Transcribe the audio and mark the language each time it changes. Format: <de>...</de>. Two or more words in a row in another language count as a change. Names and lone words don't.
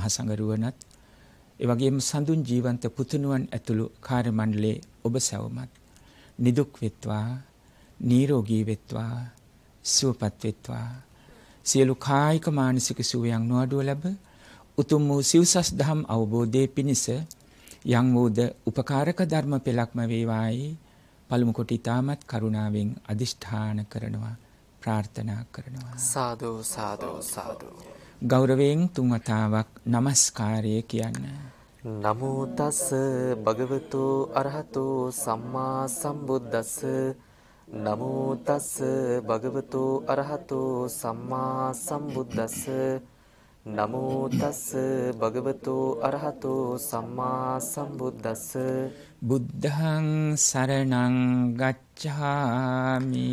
<si>සංඝරුවනත් ඒ වගේම සඳුන් ජීවන්ත පුතුණුවන් ඇතුළු කාර්ය මණ්ඩලයේ ඔබ සැවමත් නිදුක් වෙත්වා නිරෝගී වෙත්වා සුවපත් වෙත්වා සියලු කායික මානසික සුවයන් නොඅඩුව ලැබ උතුම් වූ සිව්සස් දහම් අවබෝධයේ පිණිස යම් වූද උපකාරක ධර්ම පෙළක්ම වේවායි පළමු කොට ඊටමත් කරුණාවෙන් අදිෂ්ඨාන කරනවා ප්‍රාර්ථනා කරනවා. සාදු සාදු සාදු. ගෞරවයෙන් තුන් වතාවක් নমස්කාරය කියන්න.</si> <pi>නමෝ තස් භගවතු අරහතු සම්මා සම්බුද්දස්ස. නමෝ තස් භගවතු අරහතු සම්මා සම්බුද්දස්ස. නමෝ තස් භගවතු අරහතු සම්මා සම්බුද්දස්ස. බුද්ධං සරණං ගච්ඡාමි.</pi>